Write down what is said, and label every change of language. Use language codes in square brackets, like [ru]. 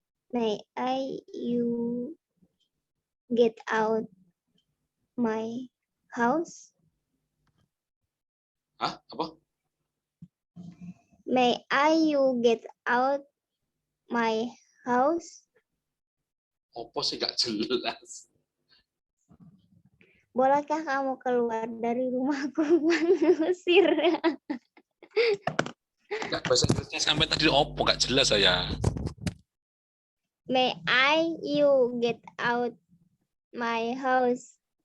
[en] May I you get out my house? [id] Hah? Apa? [en] May I you get out my house? [id] Apa sih nggak jelas? Bolehkah kamu keluar dari rumahku, mengusir? Nggak, bahasa Inggrisnya sampai tadi opo nggak jelas saya. [en] May I you get out my house?